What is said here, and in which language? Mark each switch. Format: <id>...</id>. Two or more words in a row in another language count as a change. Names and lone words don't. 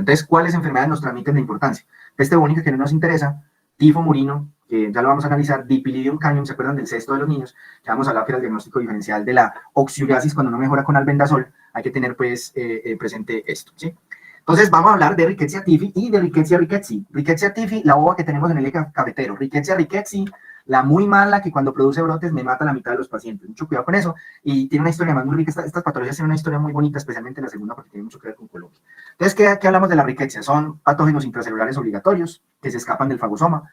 <es>Entonces, ¿cuáles enfermedades nos transmiten de importancia? Peste bubónica, que no nos interesa, tifo murino, que ya lo vamos a analizar, Dipilidium canium, ¿se acuerdan del cesto de los niños? Que vamos a hablar que era el diagnóstico diferencial de la oxyuriasis cuando no mejora con albendazol. Hay que tener pues presente esto, ¿sí? Entonces vamos a hablar de Rickettsia tifi y de Rickettsia rickettsii. Rickettsia tifi, la uva que tenemos en el eje cafetero. Rickettsia rickettsii, la muy mala que cuando produce brotes me mata la mitad de los pacientes. Mucho cuidado con eso. Y tiene una historia más muy rica. Estas patologías tienen una historia muy bonita, especialmente la segunda, porque tiene mucho que ver con Colombia. Entonces, ¿qué hablamos de la Rickettsia? Son patógenos intracelulares obligatorios que se escapan del fagosoma.</es>